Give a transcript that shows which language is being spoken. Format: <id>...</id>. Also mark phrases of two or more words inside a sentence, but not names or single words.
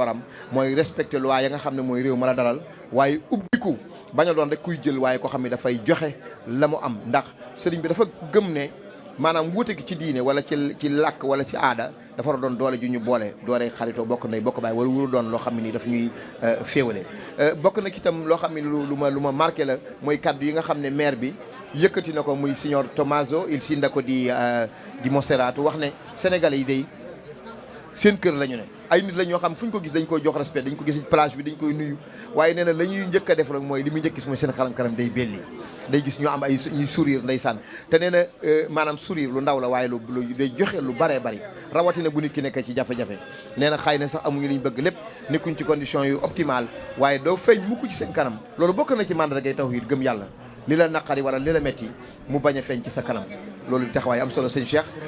<wo>war am mooy</wo> <fr>respecter loi</fr> <wo>ya nga xam ne mooy réew ma la dalal waaye ubbiku bañ a doon rek kuy jël waaye koo xam ne dafay joxe la mu am ndax Serigne bi dafa gëm ne maanaam wuute gi ci diine wala ci làkk wala ci aada dafa war a doon doole ju ñu boole doole xaritoo bokk ndey bokk baay wala wuru doon loo xam ne nii daf ñuy féewale bokk na ci itam loo xam ne lu ma marqué la mooy kaddu yi nga xam ne maire bi yëkkati na ko muy</wo> <it>signor Tommaso il sindaco di Monserrato</it> <wo>wax ne sénégalais yi day seen kër la ñu ne ay nit la ñoo xam fu ñu ko gis dañ koy jox respect dañ ko gis plage bi dañ koy nuyu waaye nee na la ñuy njëkk a def rek mooy li muy njëkk gis mooy seen xaram-xaram day belli day gis ñoo am ay ñuy sourire ndeysaan te nee na maanaam sourire lu ndaw la waaye lu day joxe lu baree bari rawatina bu nit ki nekk ci jafe-jafe nee na xëy na sax amuñu li ñu bëgg lépp nekkuñ ci condition yu optimale waaye doo feeñ mukk ci seen kanam loolu bokk na ci mandargay tawhid gëm yàlla li la naqari wala li la metti mu bañ a feeñ ci sa kanam loolu di taxawaay am solo sëñ Cheikh</wo>